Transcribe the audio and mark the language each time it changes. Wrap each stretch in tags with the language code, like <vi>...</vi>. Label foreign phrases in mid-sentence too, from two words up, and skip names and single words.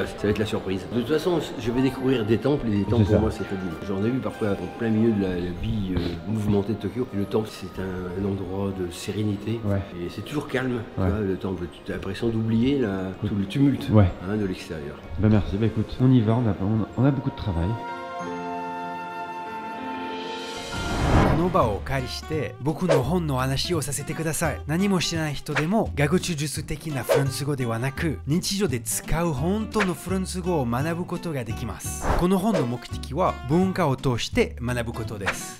<fr>bah, ça va être la surprise. De toute façon, je vais découvrir des temples et des temples C'est pour ça. moi c'est fabuleux. J'en ai vu parfois en plein milieu de la vie mouvementée de Tokyo. Et le temple c'est un endroit de sérénité Ouais. et c'est toujours calme. Tu Ouais. vois, le temple, tu as l'impression d'oublier tout le tumulte Ouais. de l'extérieur. Bah merci, bah écoute, on y va, on a beaucoup de travail.</fr> <ja>この場をお借りして僕の本の話をさせてください。何も知らない人でも学術的なフランス語ではなく日常で使う本当のフランス語を学ぶことができます。この本の目的は文化を通して学ぶことです。</ja>